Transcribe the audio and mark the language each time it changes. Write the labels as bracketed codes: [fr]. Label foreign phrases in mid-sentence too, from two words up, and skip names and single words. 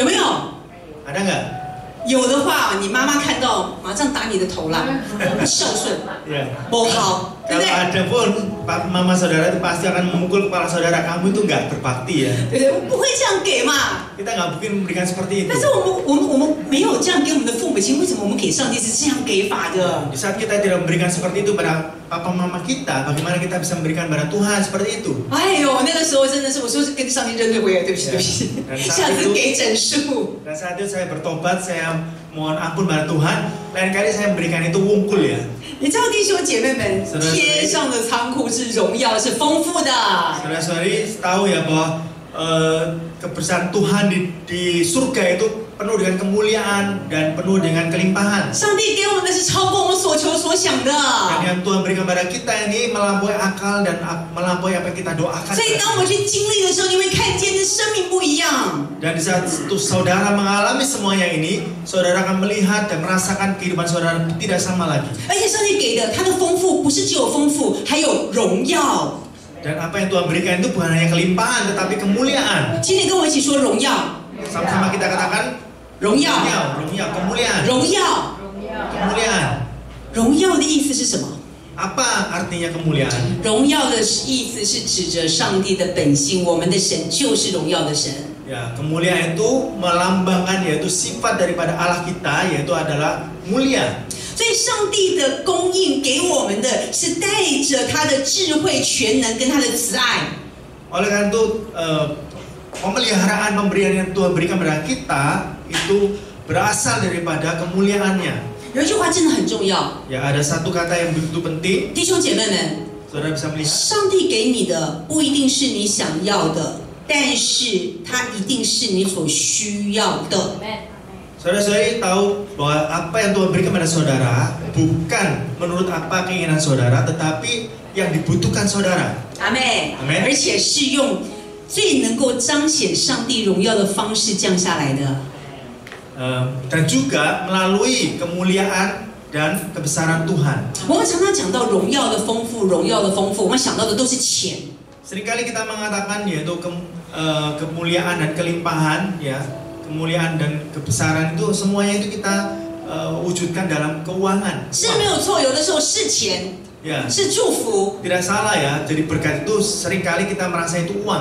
[zh] 有没有？ [id] Ada nggak? [zh] 有的话，你妈妈看到马上打你的头啦，不孝顺， [id] Ya. [zh] 不好，对不 [id] Kalau [zh] 对？ [id] ada pun mama saudara itu pasti akan memukul kepala saudara, kamu itu nggak berbakti ya. [zh] 对不对？我不会这样给嘛。 [id] Kita nggak mungkin memberikan seperti itu. [zh] 但是我们没有这样给我们的父母亲，为什么我们给上帝是这样给法的？ [id] Di saat kita tidak memberikan seperti itu pada papa mama kita, bagaimana kita bisa memberikan pada Tuhan seperti itu? [zh] 哎呦，那个时候真的是，我说是跟上帝认对不对？对不起，对不起，下次给整数。 [id] Dan saat itu saya bertobat, saya mohon ampun pada Tuhan. Lain kali saya memberikan itu wungkul ya. [zh] 你知道弟兄姐妹们，天上的仓库是荣耀，是丰富的。 [id] Saudara-saudari tahu ya bahwa kebesaran Tuhan di surga itu penuh dengan kemuliaan dan penuh dengan kelimpahan. [zh] 上帝给我们的是超过我们所求所想的。 [id] Dan yang Tuhan berikan pada kita ini melampaui akal dan melampaui apa yang kita doakan. [zh] 所以当我们去经历的时候，你会看见这生命不一样。 [id] Dan di saat itu saudara mengalami semuanya ini, saudara akan melihat dan merasakan kehidupan saudara tidak sama lagi. [zh] 而且上帝给的他的丰富，不是只有丰富，还有荣耀。 [id] Dan apa yang Tuhan berikan itu bukan hanya kelimpahan, tetapi kemuliaan. [zh] 今天跟我一起说荣耀， [id] Sama-sama kita katakan [zh] 荣耀， [id] kemuliaan. [zh] 荣耀。 [id] kemuliaan. [zh] 荣耀的意思是什么？ [id] Apa artinya kemuliaan? [zh] 荣耀的意思是指着上帝的本性，我们的神就是荣耀的神。 [id] Ya, kemuliaan itu melambangkan yaitu sifat daripada Allah kita yaitu adalah mulia. [zh] 所以上帝的供应给我们的是带着他的智慧、全能跟他的慈爱。 [id] Oleh karena itu pemeliharaan pemberian yang Tuhan berikan kepada kita itu berasal daripada kemuliaannya. [zh] 有一句话真的很重要， [id] Ya, ada satu kata yang begitu penting. [zh] 弟兄姐妹们， [id] Saudara bisa melihat. [zh] 上帝给你的不一定是你想要的，但是它一定是你所需要的。 [id] Saudara-saudari tahu bahwa apa yang Tuhan berikan kepada saudara bukan menurut apa keinginan saudara, tetapi yang dibutuhkan saudara. [zh] 阿妹， [id] Amen [zh] 而且是用最能够彰显上帝荣耀的方式降下来的。 [id] Dan juga melalui kemuliaan dan kebesaran Tuhan. [zh] 我们常常讲到荣耀的丰富，荣耀的丰富，我们想到的都是钱。 [id] Seringkali kita mengatakan yaitu kemuliaan dan kelimpahan, ya, kemuliaan dan kebesaran itu semuanya itu kita wujudkan dalam keuangan. [zh] 是没有错，有的时候是钱， [id] Ya, [zh] 是祝福， [id] tidak salah ya. Jadi berkat itu seringkali kita merasa itu uang.